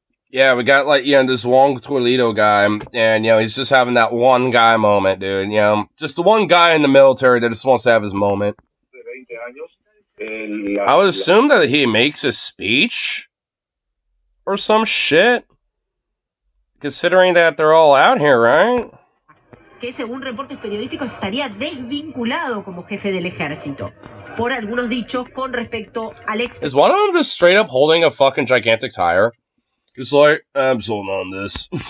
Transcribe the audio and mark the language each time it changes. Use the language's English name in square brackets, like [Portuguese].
[English] Yeah, we got like, this Juan Toledo guy, and, he's just having that one guy moment, dude. Just the one guy in the military that just wants to have his moment. I would assume that he makes a speech or some shit, considering that they're all out here, right? [Spanish] Que según reportes periodísticos estaría desvinculado como jefe del ejército por algunos dichos con respecto al ex. [English] Is one of them just straight up holding a fucking gigantic tire? Just like, I'm sold on this.